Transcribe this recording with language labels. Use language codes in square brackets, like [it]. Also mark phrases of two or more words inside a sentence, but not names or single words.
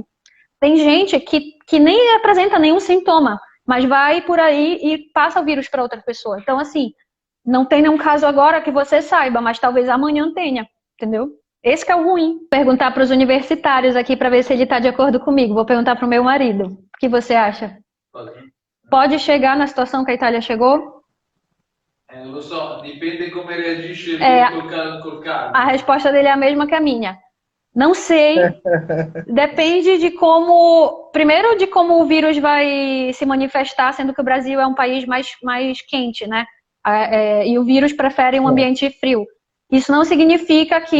[pt] Tem gente que nem apresenta nenhum sintoma, mas vai por aí e passa o vírus para outra pessoa. Então, assim, não tem nenhum caso agora que você saiba, mas talvez amanhã tenha, entendeu? Esse que é o ruim. Perguntar para os universitários aqui para ver se ele está de acordo comigo. Vou perguntar para o meu marido. O que você acha? Pode chegar na situação que a Itália chegou? [it] Non lo so, dipende come reagisce col caldo. [pt] A resposta dele é a mesma que a minha. Não sei. Depende de como... Primeiro, de como o vírus vai se manifestar, sendo que o Brasil é um país mais quente, né? E o vírus prefere um ambiente frio. Isso não significa que...